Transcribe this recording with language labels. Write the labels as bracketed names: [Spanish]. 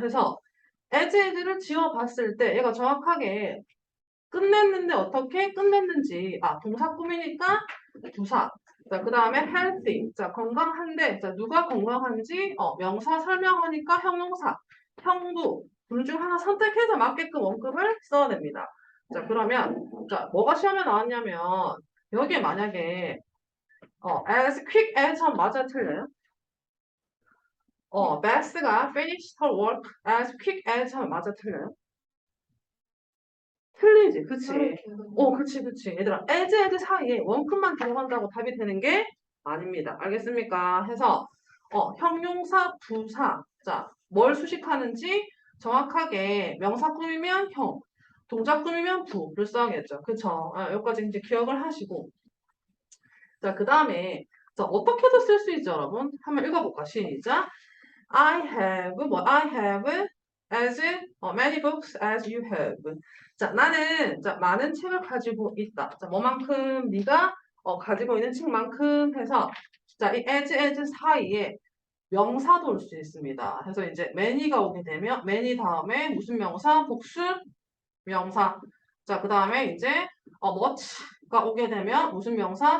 [Korean] 해서 as를 지워봤을 때 얘가 정확하게 끝냈는데 어떻게 끝냈는지 동사 꾸미니까 부사 자, 그 다음에 healthy 자, 건강한데 자, 누가 건강한지 명사 설명하니까 형용사 형부 둘 중 하나 선택해서 맞게끔 원급을 써야 됩니다. 자, 그러면 자, 뭐가 시험에 나왔냐면 여기에 만약에 [English] as quick as [Korean] 하면 맞아 틀려요? [English] Beth가 finished her work as quick as [Korean] 하면 맞아 틀려요? 틀리지, 그치? 그치. 얘들아, as 사이에 원급만 들어간다고 답이 되는 게 아닙니다. 알겠습니까? 해서, 형용사, 부사. 자, 뭘 수식하는지 정확하게 명사 꾸미면 형, 동작 꾸미면 부를 써야겠죠. 그쵸? 여기까지 이제 기억을 하시고. 자, 그 다음에, 자, 어떻게도 쓸 수 있죠, 여러분? 한번 읽어볼까? 시작. [English] I have as many books as you have. [Korean] 자, 나는 자, 많은 책을 가지고 있다. 자, 뭐만큼 네가 가지고 있는 책만큼 해서 자, 이 as 사이에 명사도 올 수 있습니다. 그래서 이제 many가 오게 되면 many 다음에 무슨 명사? 복수 명사. 자, 그 다음에 이제 much가 오게 되면 무슨 명사?